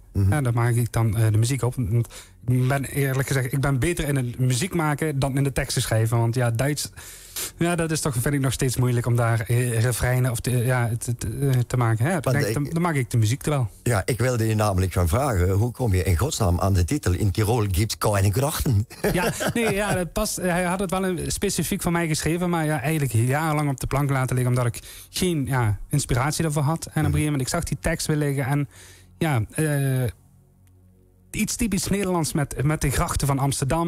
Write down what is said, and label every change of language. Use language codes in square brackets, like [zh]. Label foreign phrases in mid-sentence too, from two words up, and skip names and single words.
[nl] Ja, daar maak ik dan de muziek op. Ik ben eerlijk gezegd, ik ben beter in het muziek maken dan in de teksten schrijven. Want ja, Duits, dat is toch, vind ik nog steeds moeilijk om daar refreinen of te maken. Hè? Dan maak ik de muziek er wel. Ja, ik wilde je namelijk gaan vragen, hoe kom je in godsnaam aan de titel In Tirol gibt's keine grachten? Ja, dat past. Hij had het wel specifiek voor mij geschreven, maar eigenlijk jarenlang op de plank laten liggen, omdat ik geen inspiratie daarvoor had. En op een gegeven moment, ik zag die tekst weer liggen en iets typisch Nederlands met de grachten van Amsterdam.